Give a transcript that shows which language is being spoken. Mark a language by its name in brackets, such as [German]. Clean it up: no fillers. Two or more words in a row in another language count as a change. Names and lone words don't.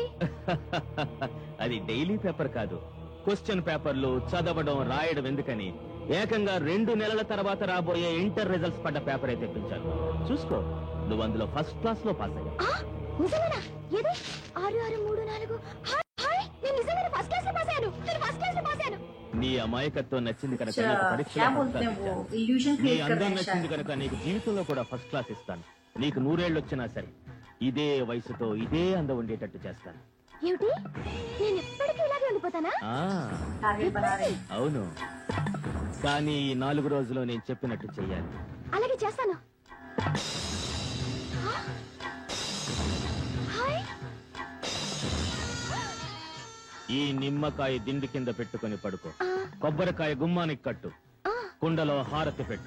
[Telugu] అది [English] daily paper [Telugu] కాదు, క్వశ్చన్ పేపర్లు చదవడం రాయడం ఎందుకని ఏకంగా 2 నెలల తర్వాత రాబోయే [English] inter results [Telugu] పడ్డ పేపర్ అయితే తెప్పించాను. చూసుకో, నువ్వు అందులో [English] first class [Telugu] లో పాస్ అయ్యా. నిజమేనా? ఏది 6634? హాయ్, నేను నిజంగానే [English] first class [Telugu] లో పాస్ అయ్యాను. నేను [English] first class [Telugu] లో పాస్ అయ్యాను. నీ అమాయకత్వం నచ్చింది కనుక [Hindi] क्या बोलते हैं वो इल्यूजन [Telugu] నీ [Hindi] क्रिएट कर [Telugu] అందం [Hindi] रहे हैं [Telugu] నచ్చింది [Hindi] शायद। [Telugu] కనుక నీకు జీవితంలో కూడా [English] first class [Telugu] ఇస్తాను. నీకు 100 ఏళ్ళు వచ్చినా సరే ఇదే వయసుతో ఇదే అందం ఉండేటట్టు చేస్తాను. ఏమిటి? నేను ఎప్పటికీ ఇలాగే ఉండిపోతానా? ఆ, [Hindi] टारगेट बना रहे हैं। [Telugu] అవును, కానీ ఈ 4 రోజుల్లో నేను చెప్పినట్టు చెయ్యాలి. అలాగే చేస్తాను. హాయ్, ఈ నిమ్మకాయ దిండి కింద పెట్టుకొని పడుకో, కొబ్బరికాయ గుమ్మానికి కట్టు, కుండలో హారతి పెట్టు.